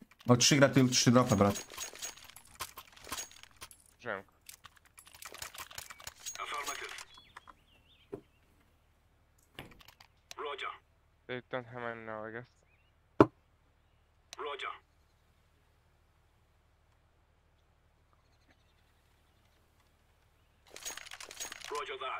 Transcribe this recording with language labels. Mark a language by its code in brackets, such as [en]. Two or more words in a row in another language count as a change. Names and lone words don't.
[hr] Hoćeš igrati ili ćeš ti dropat, brat? Žem. [en] They don't have mine now, I guess. Roger. Roger that.